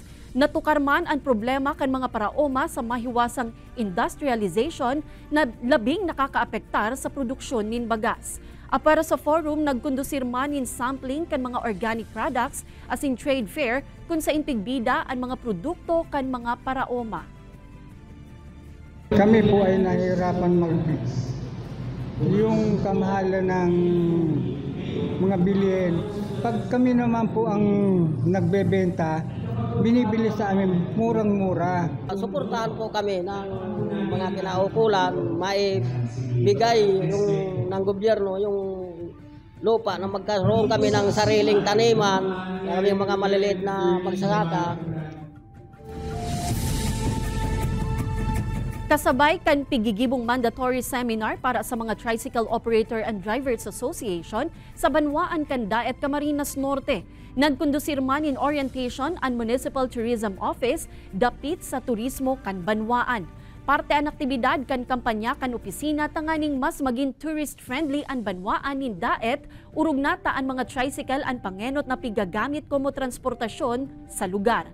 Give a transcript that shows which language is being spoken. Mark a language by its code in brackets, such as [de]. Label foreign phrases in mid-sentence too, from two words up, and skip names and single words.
[bik] Natukar man ang problema kan mga paraoma sa mahiwasang industrialization na labing nakakaapektar sa produksyon nin bagas. Para sa forum, nagkondusir man in sampling kan mga [en] organic products [bik] as in [en] trade fair [bik] kung sa impigbida ang mga produkto kan mga paraoma. [tl] Kami po ay nahihirapan mag-mix. Yung kamahalan ng mga bilihin, pag kami naman po ang nagbebenta, binibili sa amin murang-mura. Suportahan po kami ng mga kinaukulan, maibigay ng gobyerno yung lupa na magkaroon kami ng sariling taniman, kami mga maliliit na magsasaka. [bik] Kasabay kan pigigibong mandatory seminar para sa mga Tricycle Operator and Drivers Association sa Banwaan kan Daet Camarines Norte. Nagkondusir man in orientation ang Municipal Tourism Office dapit sa turismo kan Banwaan. Parte ang aktibidad kan kampanya kan opisina tanganing mas maging tourist-friendly ang Banwaan nin Daet, urog nata ang mga tricycle ang pangenot na pigagamit como transportasyon sa lugar.